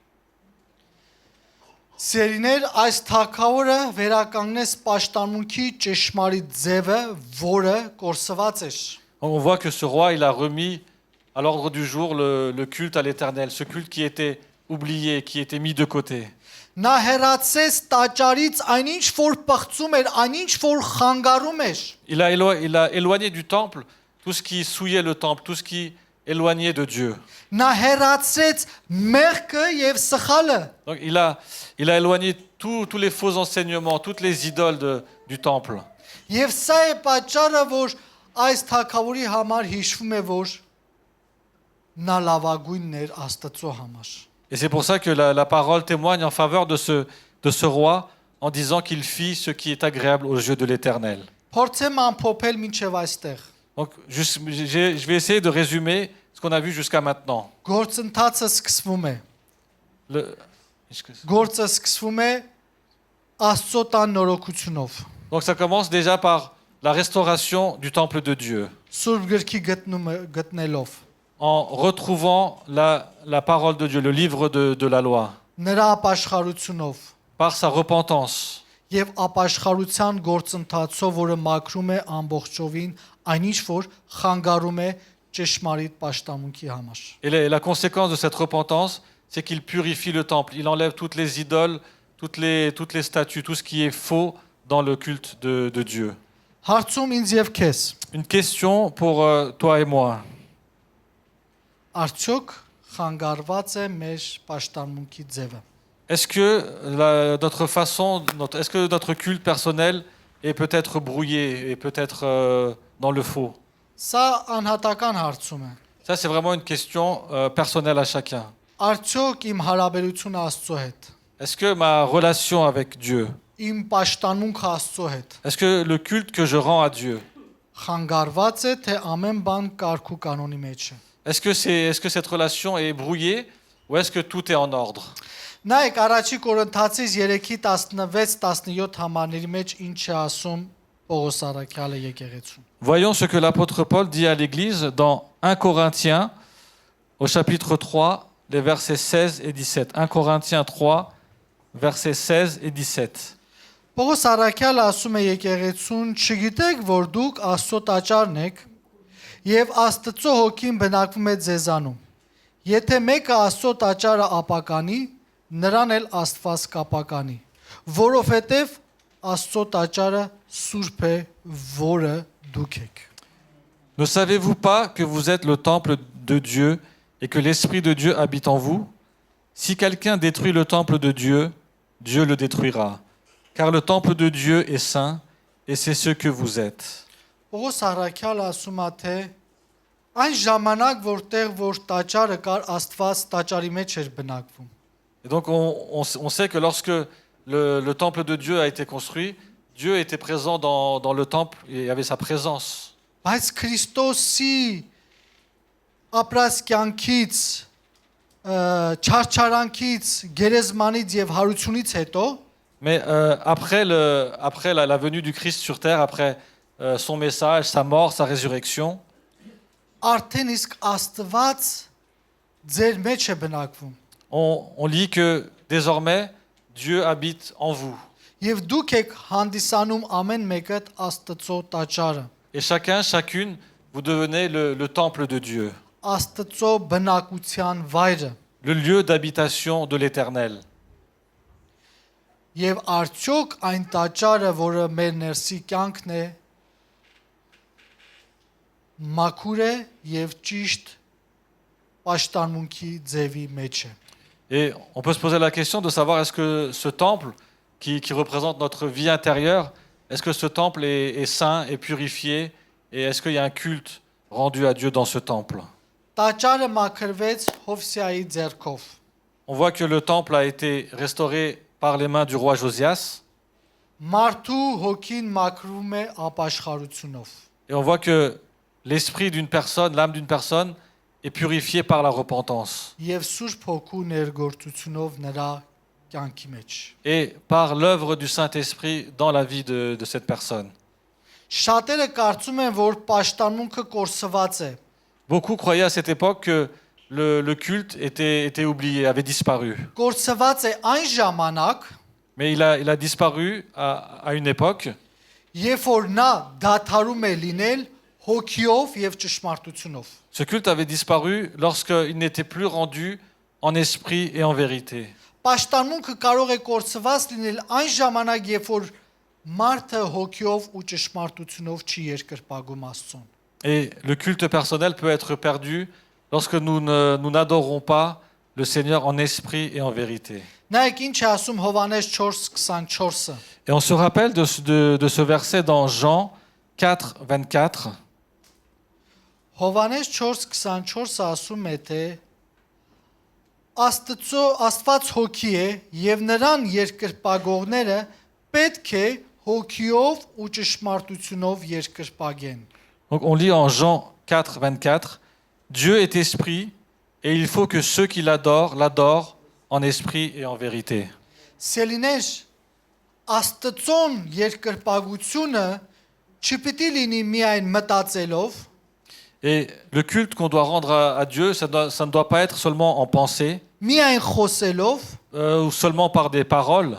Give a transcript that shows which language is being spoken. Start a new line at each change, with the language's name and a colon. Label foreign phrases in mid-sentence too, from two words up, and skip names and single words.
Armenian: Սերիներ, այս թագավորը վերականգնեց պաշտամունքի ճշմարիտ ձևը, որը կորսված էր։
French: On voit que ce roi, il a remis à l'ordre du jour le culte à l'Éternel, ce culte qui était oublié, qui était mis de côté.
Armenian: Նա հեռացեց տաճարից այնինչ որ պղծում էր, այնինչ որ խանգարում էր։
French: Il a éloigné du temple tout ce qui souillait le temple, tout ce qui éloignait de Dieu.
Armenian: Նա հեռացրեց մեղքը եւ սխալը։
French: Donc il a éloigné tous les faux enseignements, toutes les idoles du temple.
Armenian: Եվ սա է պատճառը, որ այս թագավորի համար հիշվում է, որ նա լավագույնն էր Աստծո համար։
French: Et c'est pour ça que la parole témoigne en faveur de ce roi en disant qu'il fit ce qui est agréable aux yeux de l'Éternel.
Armenian: Փորձեմ ամփոփել մինչև այստեղ։
French: Donc je vais essayer de résumer ce qu'on a vu jusqu'à maintenant.
Armenian: Գործընթացը սկսվում է։
French: Le-
Armenian: Գործը սկսվում է Աստծո տան նորոգությունով։
French: Donc ça commence déjà par la restauration du temple de Dieu,
Armenian: Սուրբ գրքի գտնելով,
French: en retrouvant la parole de Dieu, le livre de la loi,
Armenian: նրա ապաշխարությունով
French: par sa repentance.
Armenian: եւ ապաշխարության գործընթացով, որը մաքրում է ամբողջովին այնինչ որ խանգարում է ճշմարիտ պաշտամունքի համար։
French: Et la conséquence de cette repentance, c'est qu'il purifie le temple, il enlève toutes les idoles, toutes les statues, tout ce qui est faux dans le culte de Dieu.
Armenian: Հարցում ինձ եւ քեզ,
French: Une question pour toi et moi.
Armenian: արդյոք խանգարված է մեր պաշտամունքի ձևը։
French: Est-ce que est-ce que notre culte personnel est peut-être brouillé et peut-être dans le faux?
Armenian: Սա անհատական հարցում է։
French: Ça, c'est vraiment une question personnelle à chacun.
Armenian: Արդյոք իմ հարաբերությունը Աստծո հետ,
French: Est-ce que ma relation avec Dieu,
Armenian: իմ պաշտամունքը Աստծո հետ
French: est-ce que le culte que je rends à Dieu,
Armenian: խանգարված է, թե ամեն բան կարգ ու կանոնի մեջ է։
French: est-ce que cette relation est brouillée ou est-ce que tout est en ordre?
Armenian: Նայեք առաջի Կորինթացիս 3:16-17 համարների մեջ ինչ է ասում Պողոս առաքյալը եկեղեցուն։
French: Voyons ce que l'apôtre Paul dit à l'Église dans 1 Corinthiens, au chapitre 3, les versets 16 et 17. 1 Corinthiens 3, versets 16 et 17.
Armenian: Պողոս առաքյալը ասում է եկեղեցուն. «Չգիտեք, որ դուք Աստծո տաճարն եք, եւ Աստծո հոգին բնակվում է ձեզանում։ Եթե մեկը Աստծո տաճարը ապականի, նրան էլ Աստված կապականի, որովհետեւ Աստծո տաճարը սուրբ է, որը դուք եք»։
French: Ne savez-vous pas que vous êtes le temple de Dieu et que l'Esprit de Dieu habite en vous? Si quelqu'un détruit le temple de Dieu, Dieu le détruira. Car le temple de Dieu est saint et c'est ce que vous êtes.
Armenian: Պողոս առաքյալը ասում է, թե այն ժամանակ, որտեղ որ տաճարը կար, Աստված տաճարի մեջ էր բնակվում։
French: Et donc on sait que lorsque le temple de Dieu a été construit, Dieu était présent dans le temple et avait sa présence.
Armenian: Բայց Քրիստոսի ապրած կյանքից, չարչարանքից, գերեզմանից եւ հարությունից հետո
French: Mais après la venue du Christ sur terre, après son message, sa mort, sa résurrection,
Armenian: արդեն իսկ Աստված ձեր մեջ է բնակվում։
French: on lit que désormais, Dieu habite en vous.
Armenian: Եվ դուք եք հանդիսանում ամեն մեկը Աստծո տաճարը,
French: Et chacun, chacune, vous devenez le temple de Dieu,
Armenian: Աստծո բնակության վայրը։
French: le lieu d'habitation de l'Éternel.
Armenian: Եվ արդյոք այն տաճարը, որը մեր ներսի կյանքն է, մաքուր է եւ ճիշտ պաշտամունքի ձևի մեջ է։
French: Et on peut se poser la question de savoir est-ce que ce temple qui représente notre vie intérieure, est-ce que ce temple est saint et purifié et est-ce qu'il y a un culte rendu à Dieu dans ce temple?
Armenian: Տաճարը մաքրվեց Հովսեայի ձեռքով։
French: On voit que le temple a été restauré par les mains du roi Josias
Armenian: Մարդու հոգին մաքրվում է ապաշխարությունով։
French: et on voit que l'esprit d'une personne, l'âme d'une personne est purifiée par la repentance
Armenian: Եվ Սուրբ Հոգու ներգործությունով նրա կյանքի մեջ։
French: et par l'œuvre du Saint-Esprit dans la vie de cette personne.
Armenian: Շատերը կարծում են, որ պաշտամունքը կորսված է,
French: Beaucoup croyaient à cette époque que le culte était oublié, avait disparu.
Armenian: կորսված է այն ժամանակ,
French: Mais il a disparu à une époque
Armenian: երբ որ նա դադարում է լինել հոգիով եւ ճշմարտությունով։
French: Ce culte avait disparu lorsqu'il n'était plus rendu en esprit et en vérité.
Armenian: Պաշտամունքը կարող է կորսված լինել այն ժամանակ, երբ որ մարդը հոգիով ու ճշմարտությունով չի երկրպագում Աստծուն։
French: Et le culte personnel peut être perdu lorsque nous n'adorons pas le Seigneur en esprit et en vérité.
Armenian: Նայեք ինչ է ասում Հովանես 4:24-ը։
French: Et on se rappelle de ce verset dans Jean 4, 24.
Armenian: Հովանես 4:24-ը ասում է, թե Աստված հոգի է եւ նրան երկրպագողները պետք է հոգիով ու ճշմարտությունով երկրպագեն։
French: Donc on lit en Jean 4, 24, Dieu est esprit et il faut que ceux qui l'adorent en esprit et en vérité.
Armenian: Սելիներ Աստծոն երկրպագությունը չպիտի լինի միայն մտածելով,
French: Et le culte qu'on doit rendre à Dieu, ça ne doit pas être seulement en pensée
Armenian: միայն խոսելով,
French: ou seulement par des paroles,